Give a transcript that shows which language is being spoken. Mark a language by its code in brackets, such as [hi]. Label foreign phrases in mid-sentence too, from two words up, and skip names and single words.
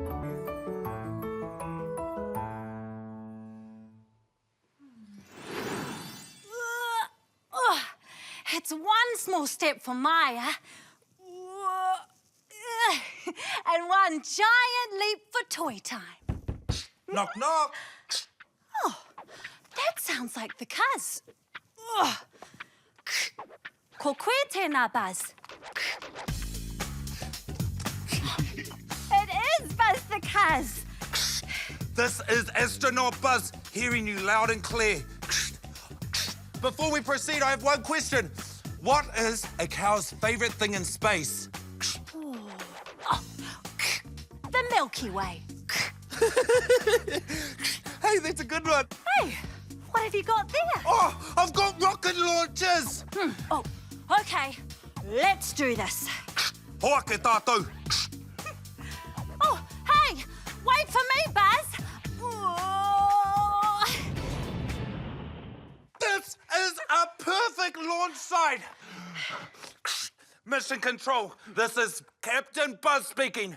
[en] It's one small step for Maya. And one giant leap for toy time. Knock, knock. Oh, that sounds like the cuz. [mi] Ko koe tēnā, [en] Buzz. It is Buzz the cuz. This is Astronaut Buzz, hearing you loud and clear. Before we proceed, I have one question. What is a cow's favourite thing in space? The Milky Way. Hey, that's a good one. Hey, what have you got there? Oh, I've got rocket launchers. Oh, okay. Let's do this. [mi] Hoa ke tātou. [en] Oh, hey, wait for me, Buzz. Oh. This is a perfect launch site. Mission Control, this is Captain Buzz speaking.